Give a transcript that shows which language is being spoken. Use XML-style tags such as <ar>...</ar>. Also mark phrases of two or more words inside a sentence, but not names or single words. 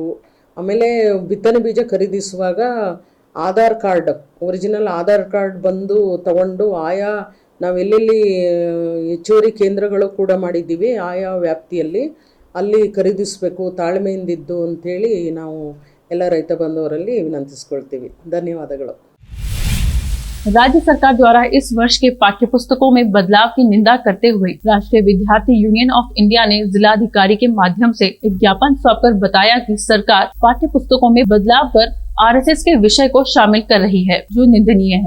<kn>ಆಮೇಲೆ ಬಿತ್ತನೆ ಬೀಜ ಖರೀದಿಸುವಾಗ ಒರಿಜಿನಲ್ ಆಧಾರ್ ಕಾರ್ಡ್ ಬಂದು ತಗೊಂಡು ಆಯಾ ನಾವೆಲ್ಲೆಲ್ಲಿ ಹೆಚ್ಚುವರಿ ಕೇಂದ್ರಗಳು ಕೂಡ ಮಾಡಿದ್ದೀವಿ ಆಯಾ ವ್ಯಾಪ್ತಿಯಲ್ಲಿ ಅಲ್ಲಿ ಖರೀದಿಸಬೇಕು ತಾಳ್ಮೆಯಿಂದಿದ್ದು ಅಂಥೇಳಿ ನಾವು ಎಲ್ಲ ರೈತ ಬಾಂಧವರಲ್ಲಿ ವಿನಂತಿಸ್ಕೊಳ್ತೀವಿ. ಧನ್ಯವಾದಗಳು.</kn> <hi>राज्य सरकार द्वारा इस वर्ष के पाठ्य पुस्तकों में बदलाव की निंदा करते हुए राष्ट्रीय विद्यार्थी यूनियन ऑफ इंडिया ने जिलाधिकारी के माध्यम से एक ज्ञापन सौंपकर बताया कि सरकार पाठ्य पुस्तकों में बदलाव कर RSS के विषय को शामिल कर रही है, जो निंदनीय है।</hi>